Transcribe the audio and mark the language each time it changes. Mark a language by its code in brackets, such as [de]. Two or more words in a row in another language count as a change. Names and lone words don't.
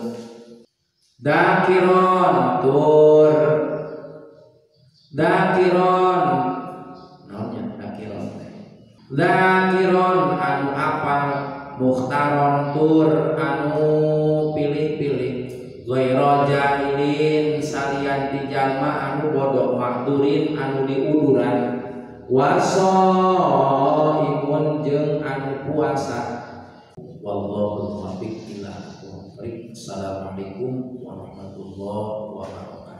[su] Dakiron tur dakiron naonnya dakiron anu apal mukhtaron tur anu pilih-pilih [ar] غير جاهلين [su] salian ti jalma anu bodoh makdurin anu diuduran wasaimun jeung anu puasa. [ar] والله الموفق إلى أقوم الطريق. السلام عليكم ورحمة الله وبركاته.